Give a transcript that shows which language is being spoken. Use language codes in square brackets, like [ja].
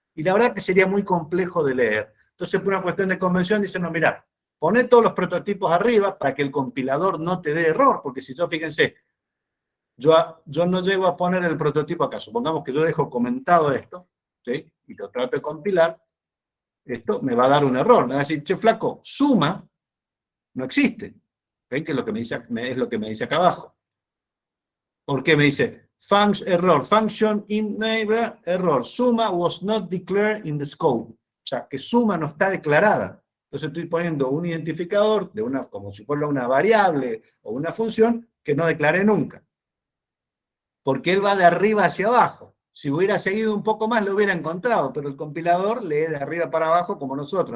[es] Y la verdad que sería muy complejo de leer. Entonces, por una cuestión de convención, dicen, no, mirá, poné todos los prototipos arriba para que el compilador no te dé error, porque si yo, fíjense, yo no llego a poner el prototipo acá. Supongamos que yo dejo comentado esto, ¿sí? Y lo trato de compilar, esto me va a dar un error. Me va a decir, che, flaco, suma no existe. ¿Ven? Que es lo que me dice acá abajo. ¿Por qué me dice? [en] Error, function in neighbor, error, suma was not declared in the scope. [es] O sea, que suma no está declarada. Entonces estoy poniendo un identificador como si fuera una variable o una función que no declaré nunca. Porque él va de arriba hacia abajo. Si hubiera seguido un poco más lo hubiera encontrado, pero el compilador lee de arriba para abajo como nosotros.